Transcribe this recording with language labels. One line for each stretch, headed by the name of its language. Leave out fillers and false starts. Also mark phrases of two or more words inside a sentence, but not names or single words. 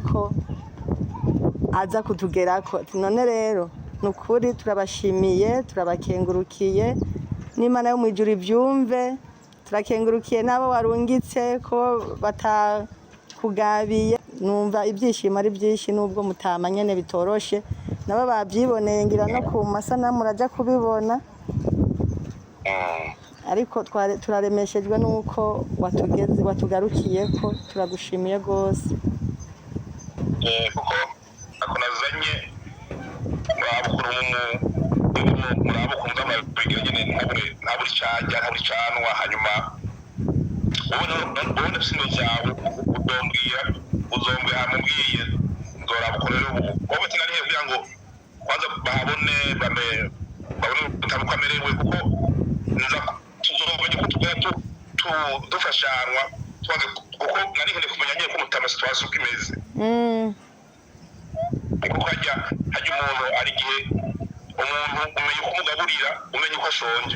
Rundi: ko aza kutugerako none rero nukuri turabashimiye turabakengurukiye n'Imana yo mwijuru ivyumve turakengurukiye nabo warungitse ko batakugabiye numva ibyishimo ari byinshi nubwo mutama nyene bitoroshe nabo babyiboneye ngira no ku masanamu muraja kubibona ariko turaremeshejwe nuko watugarukiye ko turagushimiye gose kuko ako nazanye babukuru murabo kumva amabigira nyene ntaburi canja ntaburi canwa hanyuma ubona sino zawe uzombwira mubwiye nzorabukorera ubu wowe tinarihe kugira ngo kwanza babone utabukamerewe kuko nza tuzobonye ko tugera dufashanwa kuko narihe kumenya nyine ko mutama situation uko imeze kuko hajya umuntu ari igihe umuntu umenya uko umugaburira umenya uko ashonje